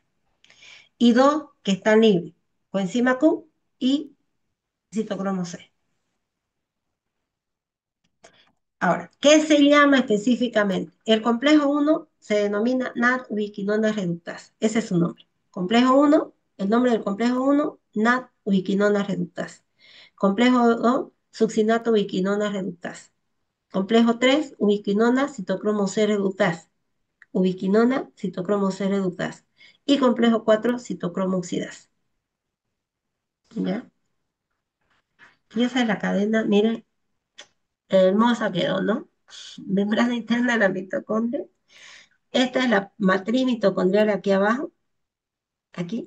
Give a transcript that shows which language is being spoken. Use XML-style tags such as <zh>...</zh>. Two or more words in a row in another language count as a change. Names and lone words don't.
<es>Y dos que están libres, coenzima Q y citocromo C. Ahora, ¿qué se llama específicamente? El complejo 1 se denomina NAD-ubiquinona reductasa. Ese es su nombre. Complejo 1, el nombre del complejo 1, NAD-ubiquinona reductasa. Complejo 2, succinato-ubiquinona reductasa. Complejo 3, ubiquinona citocromo C reductasa. Ubiquinona citocromo C reductasa. Y complejo 4, citocromo oxidasa. ¿Ya? Y esa es la cadena, miren, hermosa quedó, ¿no? Membrana interna de la mitocondria. Esta es la matriz mitocondrial aquí abajo, aquí.</es>